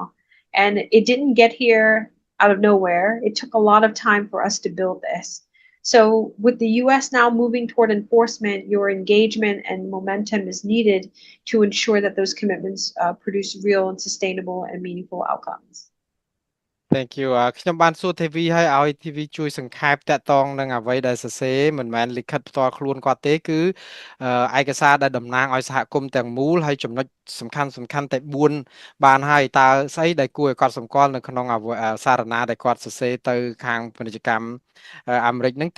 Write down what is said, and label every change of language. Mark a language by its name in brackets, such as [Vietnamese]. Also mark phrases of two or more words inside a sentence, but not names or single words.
[English] And it didn't get here out of nowhere. It took a lot of time for us to build this. So, with the US now moving toward enforcement, your engagement and momentum is needed to ensure that those commitments produce real and sustainable and meaningful outcomes. Thank you [Khmer] ខ្ញុំបានសួរ TV ឲ្យ TV ជួយសង្ខេបតាក់ទងនឹងអ្វីដែលសរសេរមិនមែនលិខិតផ្ទាល់ខ្លួនគាត់ទេគឺឯកសារដែលតំណាងឲ្យសហគមន៍ទាំងមូលហើយចំណុចសំខាន់តែ4បានហើយតើស្អីដែលគួរឲ្យកត់សម្គាល់នៅក្នុងសារណាដែលគាត់សរសេរទៅខាងពាណិជ្ជកម្មអាមេរិកហ្នឹង